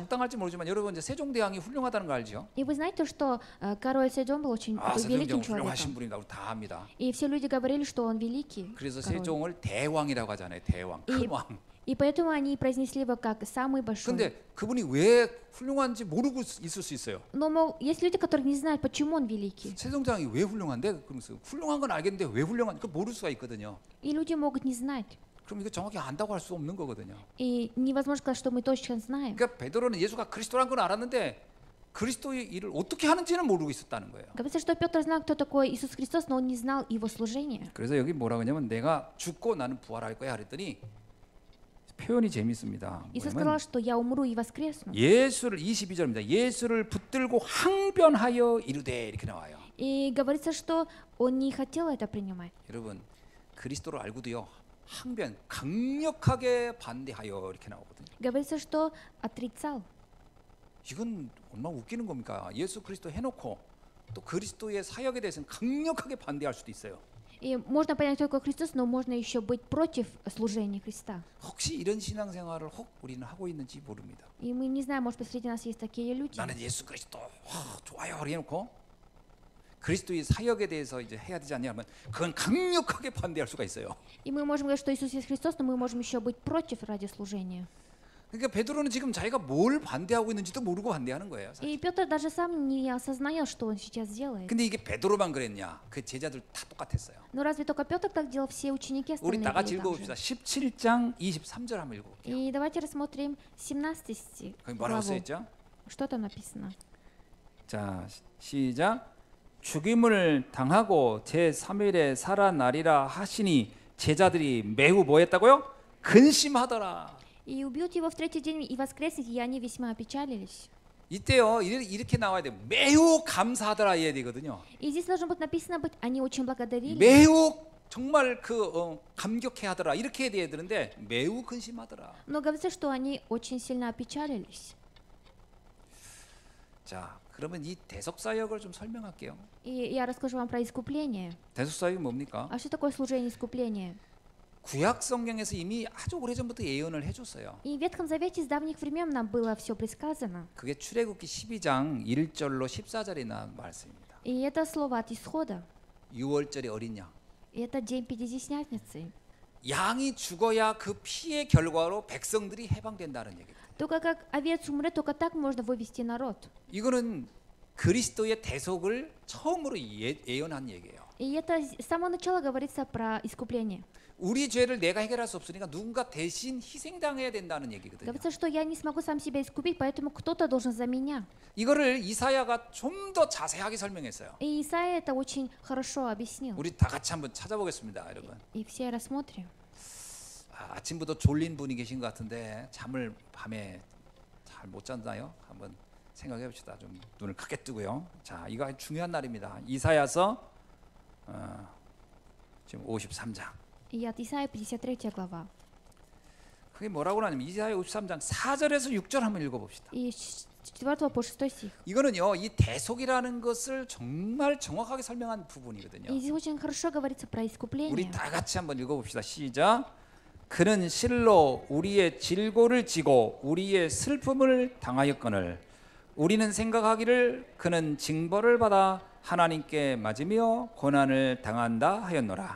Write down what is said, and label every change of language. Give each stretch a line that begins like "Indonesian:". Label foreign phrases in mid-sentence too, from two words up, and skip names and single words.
Korean: 적당할지 모르지만 여러분 이제 세종대왕이 훌륭하다는 거 알죠?
Russian: И вы знаете, что король Седон был очень
Korean: 아,
Russian: такой
Korean: 세종대왕
Russian: великим
Korean: 훌륭하신
Russian: человеком.
Korean: 분이다. 우리 다 압니다.
Russian: И все люди говорили, что он великий
Korean: 그래서
Russian: король.
Korean: 세종을 대왕이라고 하잖아요. 대왕, 이- 큰 왕.
Russian: И поэтому они произнесли его как самый большой.
Korean: 근데 그분이 왜 훌륭한지 모르고 있을 수 있어요.
Russian: Но есть люди, которые не знают, почему он великий.
Korean: 세종대왕이 왜 훌륭한데? 그러면서 훌륭한 건 알겠는데 왜 훌륭한지 그 모를 수가 있거든요.
Russian: И люди могут не знать.
Korean: 그럼 이거 정확히 안다고 할 수 없는 거거든요.
Russian: И невозможно сказать, что мы точно знаем.
Korean: 그러니까 베드로는 예수가 그리스도란 건 알았는데 그리스도의 일을 어떻게 하는지는 모르고 있었다는 거예요.
Russian: Говорится, что Петр знал, кто такой Иисус Христос, но он не знал его служения.
Korean: 그래서 여기 뭐라고 하냐면 내가 죽고 나는 부활할 거야 그랬더니 표현이 재밌습니다.
Russian: Иисус
Korean: 뭐냐면
Russian: сказал, что я умру и воскресну.
Korean: 예수를 22절입니다. 예수를 붙들고 항변하여 이르되 이렇게 나와요.
Russian: И говорится, что он не хотел это принимать.
Korean: 여러분 그리스도를 알고도요. 항변 강력하게 반대하여 이렇게 나오거든요.
Russian: Говорится, что отрицал.
Korean: 이건 얼마나 웃기는 겁니까? 예수 그리스도 해놓고 또 그리스도의 사역에 대해서는 강력하게 반대할 수도 있어요.
Russian: И можно понять, кто такой Христос, но можно еще быть против служения Христа.
Korean: 혹시 이런 신앙생활을 혹 우리는 하고 있는지 모릅니다.
Russian: И мы не знаем, может быть, среди нас есть такие люди.
Korean: 나는 예수 그리스도 좋아요 이렇게 해놓고 그리스도의 사역에 대해서 이제 해야 되지 않냐 하면 그건 강력하게 반대할 수가 있어요.
Russian: И мы можем говорить, что Иисус есть Христос, но мы можем еще быть против ради служения.
Korean: 그러니까 베드로는 지금 자기가 뭘 반대하고 있는지도 모르고 반대하는 거예요. 사실.
Russian: И Петр даже сам не осознает, что он сейчас делает.
Korean: 근데 이게 베드로만 그랬냐? 그 제자들 다 똑같았어요.
Russian: Но разве только Петр так делал? Все ученики
Korean: 우리
Russian: остальные
Korean: 다 같이
Russian: были так же.
Korean: 읽어봅시다. 17장 23절 한번 읽어볼게요.
Russian: И давайте рассмотрим 17 стих.
Korean: 거기 뭐라고
Russian: главу.
Korean: 써있죠?
Russian: Что там написано?
Korean: 자 시작. 죽임을 당하고 제3일에 살아나리라 하시니 제자들이 매우 뭐했다고요? 근심하더라.
Russian: И убьют его в третий день и воскреснет, и они весьма опечалились.
Korean: 이때요 이렇게 나와야 돼. 매우 감사하더라 해야 되거든요.
Russian: И здесь должно быть написано быть, они очень благодарили.
Korean: 매우 정말 감격해하더라 이렇게 돼야 되는데 매우 근심하더라.
Russian: Но говорится, что они очень сильно опечалились.
Korean: 자 그러면 이 대속사역을 좀 설명할게요.
Russian: И я расскажу вам про искупление.
Korean: 대속사역이 뭡니까?
Russian: А что такое служение искупления?
Korean: 구약 성경에서 이미 아주 오래전부터 예언을 해줬어요.
Russian: И в Ветхом Завете с давних времен нам было все предсказано.
Korean: 그게 출애굽기 12장 1절로 14절에 나온 말씀입니다.
Russian: И это слово от исхода.
Korean: 6월절의 어린 양.
Russian: И это день Пятидесятницы.
Korean: 양이 죽어야 그 피의 결과로 백성들이 해방된다는 얘기입니다.
Russian: Только как овец умрет, только так можно вывести народ.
Korean: 이거는 그리스도의 대속을 처음으로 예언한 얘기예요.
Russian: И это с самого начала говорится про искупление.
Korean: 우리 죄를 내가 해결할 수 없으니까 누군가 대신 희생당해야 된다는 얘기거든요.
Russian: Говорится, что я не смогу сам себя искупить, поэтому кто-то должен за меня.
Korean: 이거를 이사야가 좀 더 자세하게 설명했어요.
Russian: И Исаия это очень хорошо объяснил.
Korean: 우리 다 같이 한번 찾아보겠습니다, 여러분. И все рассмотрим. 아침부터 졸린 분이 계신 것 같은데 잠을 밤에 잘 못 잤나요? 한번 생각해 봅시다. 좀 눈을 크게 뜨고요. 자, 이거 중요한 날입니다. 이사야서 지금 53장.
Russian: И от Исаия 53 глава.
Korean: 그게 뭐라고 하냐면 이사야 53장 4절에서 6절 한번 읽어봅시다.
Russian: И с 4 по 6 стих.
Korean: 이거는요, 이 대속이라는 것을 정말 정확하게 설명한
Russian: И
Korean: 부분이거든요.
Russian: здесь очень хорошо говорится про
Korean: 우리
Russian: искупление.
Korean: 다 같이 한번 읽어봅시다. 시작. 그는 실로 우리의 질고를 지고 우리의 슬픔을 당하였거늘 우리는 생각하기를 그는 징벌을 받아 하나님께 맞으며 고난을 당한다 하였노라.